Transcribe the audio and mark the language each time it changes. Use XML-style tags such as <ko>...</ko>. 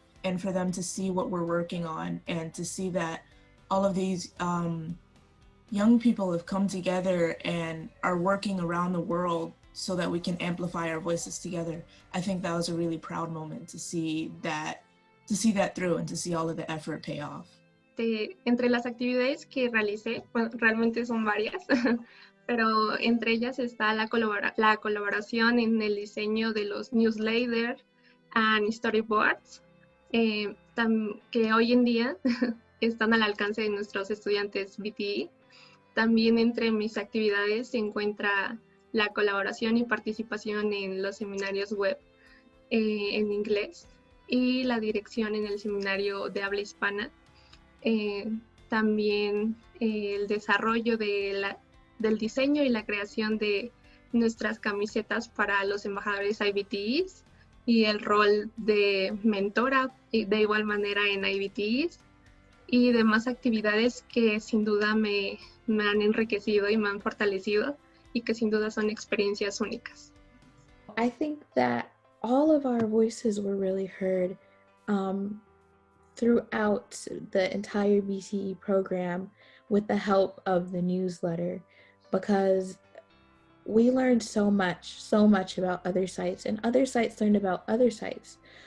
<en>and for them to see what we're working on and to see that all of these young people have come together and are working around the world so that we can amplify our voices together. I think that was a really proud moment to see that through and to see all of the effort pay off.</en> <es>Entre las actividades que realicé, bueno, realmente son varias, pero entre ellas está la colaboración en el diseño de los</es> <en>newsletters and storyboards,</en> <es>que hoy en día están al alcance de nuestros estudiantes BTE. También entre mis actividades se encuentra la colaboración y participación en los seminarios web en inglés y la dirección en el seminario de habla hispana. También el desarrollo del diseño y la creación de nuestras camisetas para los embajadores IBTEs y el rol de mentora de igual manera en IBTEs y demás actividades que sin duda me han enriquecido y me han fortalecido y que sin duda son experiencias únicas.</es> <en>I think that all of our voices were really heard throughout the entire BCE program with the help of the newsletter, because we learned so much about other sites, and other sites learned about other sites.</en>